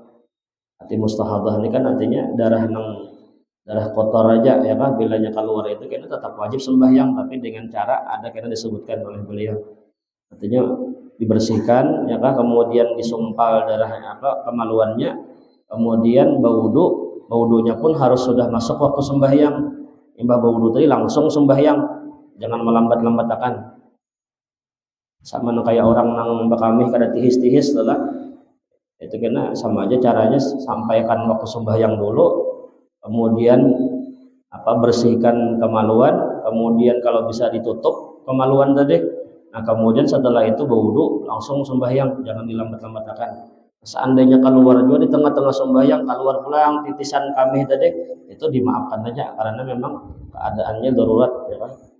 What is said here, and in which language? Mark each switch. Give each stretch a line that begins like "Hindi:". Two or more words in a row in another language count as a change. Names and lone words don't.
Indonesian: Arti mustahadah ini kan artinya darah kotor aja ya kan, bilanya keluar itu kena tetap wajib sembahyang, tapi dengan cara ada kena disebutkan oleh beliau. Artinya dibersihkan ya kan, kemudian disumpal darahnya kemaluannya, kemudian baudunya pun harus sudah masuk waktu sembahyang.
Banjar: Imbah baudu tadi langsung sembahyang, jangan melambat-lambatakan.
Indonesian: Sama kayak orang
Banjar: nang bakami kada tihis-tihis lah,
Indonesian: itu kena sama aja caranya, sampaikan waktu sembahyang dulu, kemudian bersihkan kemaluan, kemudian kalau bisa ditutup kemaluan tadi. Nah kemudian setelah itu berwudu langsung sembahyang, jangan dilambat-lambatkan. Seandainya keluar juga di tengah-tengah sembahyang, keluar pulang titisan kami tadi, itu dimaafkan saja karena memang keadaannya darurat ya kan.